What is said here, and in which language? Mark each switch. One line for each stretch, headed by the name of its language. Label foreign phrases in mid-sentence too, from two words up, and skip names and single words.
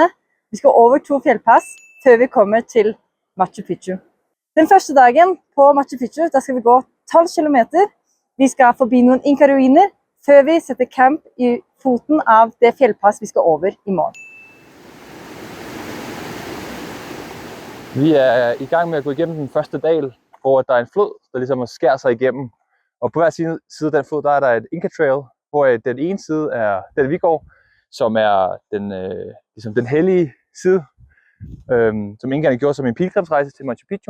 Norwegian: Vi skal over 2 fjellpass før vi kommer til Machu Picchu. Den første dagen på Machu Picchu, da skal vi gå 12 kilometer. Vi skal forbi noen Inca-ruiner før vi setter camp i foten av det fjellpass vi skal over i morgen.
Danish: Vi er i gang med at gå igennem den første dal, hvor der er en flod, der ligesom skærer sig igennem. Og på hver side af den flod, der er der et Inca Trail, hvor den ene side er den vi går, som er den hellige side, som Inkaerne gjorde som en pilgrimsrejse til Machu Picchu.